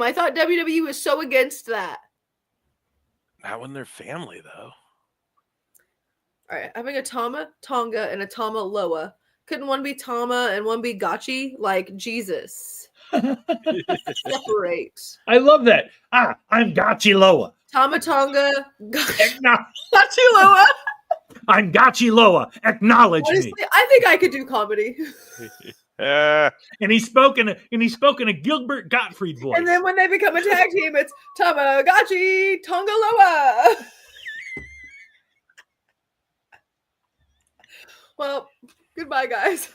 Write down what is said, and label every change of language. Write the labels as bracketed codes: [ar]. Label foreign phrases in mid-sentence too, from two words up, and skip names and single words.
[en] I thought WWE was so against that. Not when they're family, though. All right, having a Tonga, and a Tamaloa. Couldn't one be Tama and one be Gachi? Like, Jesus. Separate. I love that. I'm Gachi Loa. Tonga, Gachi Gachi Loa. I'm Gachi Loa. Acknowledge Honestly, me. I think I could do comedy. And he's spoken a Gilbert Gottfried voice. And then when they become a tag team, it's Tamagotchi Tonga Loa. Well, goodbye, guys.